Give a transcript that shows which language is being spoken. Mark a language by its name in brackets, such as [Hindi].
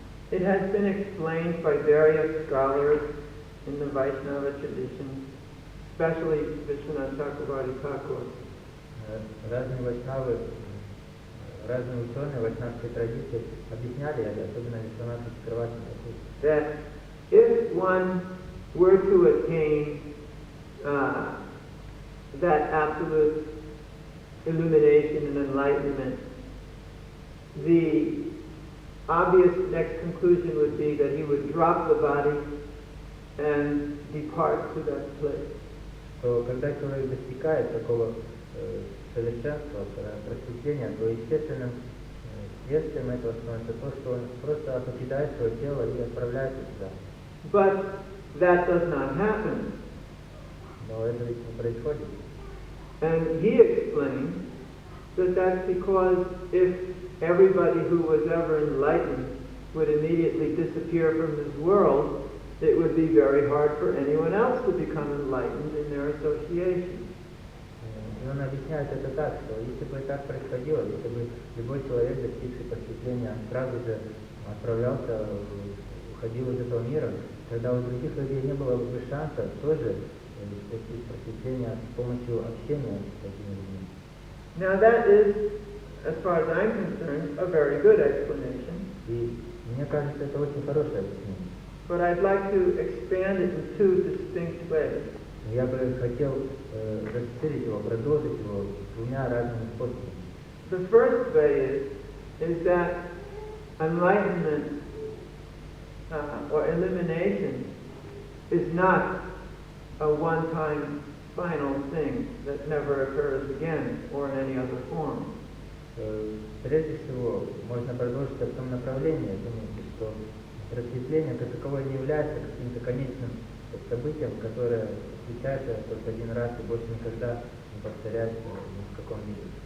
[English] It has been explained by various scholars in the Vaishnava tradition, especially Vishwanath Chakravarti Thakur. [Russian] Разные вайшнавы, разные ученые вайшнавской традиции объясняли это, особенно Вишванат Чакраварти Тхакур, [English] That if one were to attain that absolute illumination and enlightenment, the obvious next conclusion would be that he would drop the body and depart to that place. [Russian] То когда человек достигает такого совершенства, просветления, то естественным следствием этого становится то, что он просто покидает свое тело и отправляется туда. [English] But that does not happen. [Russian] Но это ведь не происходит. [English] And he explained that that's because if everybody who was ever enlightened would immediately disappear from this world, it would be very hard for anyone else to become enlightened in their association. [Russian] И он объясняет это так, что если бы так происходило, если бы любой человек, достигший просветления, сразу же отправлялся, уходил из этого мира, тогда у других людей не было бы шанса тоже достичь просветления с помощью общения с такими людьми. [English] Now that is, as far as I'm concerned, a very good explanation. [Russian] И мне кажется, это очень хорошее объяснение. [English] But I'd like to expand it in two distinct ways. [Russian] Я бы хотел расширить его, продолжить его двумя разными способами. [English] The first way is that enlightenment or illumination is not a one-time final thing that never occurs again or in any other form. [Russian] Прежде всего, можно продолжить в том направлении, что просветление как таковое не является каким-то конечным событием, которое случается только один раз и больше никогда не повторяется ни в каком виде.